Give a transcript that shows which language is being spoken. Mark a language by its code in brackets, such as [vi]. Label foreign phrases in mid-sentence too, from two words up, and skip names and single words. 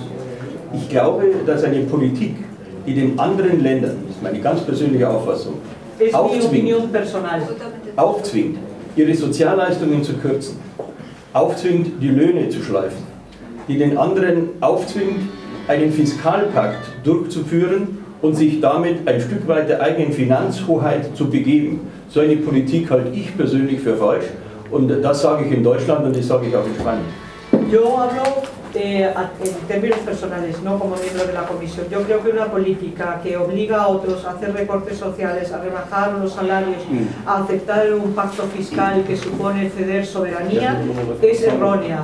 [de] Ich glaube, dass eine Politik, die den anderen Ländern, das ist meine ganz persönliche Auffassung, aufzwingt, ihre Sozialleistungen zu kürzen, aufzwingt, die Löhne zu schleifen, die den anderen aufzwingt, einen Fiskalpakt durchzuführen und sich damit ein Stück weit der eigenen Finanzhoheit zu begeben. So eine Politik halte ich persönlich für falsch und das sage ich in Deutschland und das sage ich auch in Spanien. [es] Yo hablo en términos personales, no como miembro de la Comisión. Yo creo que una política que obliga a otros a hacer recortes sociales, a rebajar los salarios, a aceptar un pacto fiscal que supone ceder soberanía, es errónea.